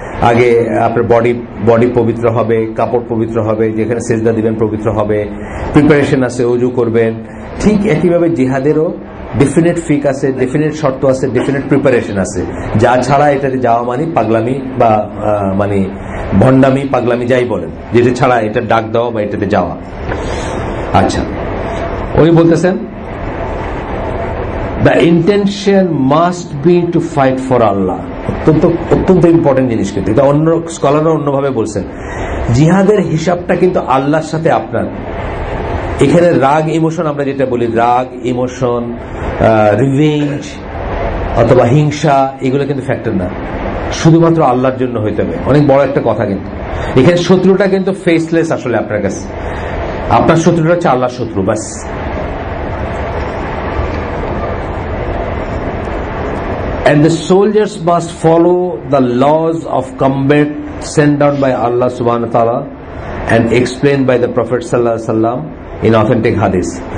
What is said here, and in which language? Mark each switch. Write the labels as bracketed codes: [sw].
[bn] আগে আপনার বডি পবিত্র হবে, কাপড় পবিত্র হবে, যেখানে সেজদা দিবেন পবিত্র হবে, প্রিপারেশন আছে, ওযু করবেন। ঠিক একইভাবে জিহাদেরও ডেফিনেট ফিক আছে, ডেফিনেট শর্ত আছে, ডেফিনেট প্রিপারেশন আছে। যা ছাড়া এটাতে যাওয়া মানে পাগলামি বা মানে ভণ্ডামি, পাগলামি যাই বলেন, যেটা ছাড়া এটা ডাক দেওয়া বা এটাতে যাওয়া। আচ্ছা, উনি বলতেছেন [en] the intention must be to fight for Allah। [bn] অত্যন্ত ইম্পর্টেন্ট জিনিস, কিন্তু এটা অন্য স্কলাররা অন্যভাবে বলছেন। জিহাদের হিসাবটা কিন্তু আল্লাহর সাথে আপনার। এখানে রাগ ইমোশন, আমরা যেটা বলি রাগ ইমোশন, রিভেঞ্জ অথবা হিংসা, এগুলো কিন্তু ফ্যাক্টর না, শুধুমাত্র আল্লাহর জন্য হইতে হবে। অনেক বড় একটা কথা, কিন্তু এখানে শত্রুটা কিন্তু ফেসলেস আসলে আপনার কাছে। আপনার শত্রুটা হচ্ছে আল্লাহর শত্রু, বাস। [en] And the soldiers must follow the laws of combat sent down by Allah subhanahu wa ta'ala and explained by the Prophet sallallahu alaihi wasallam in authentic hadith.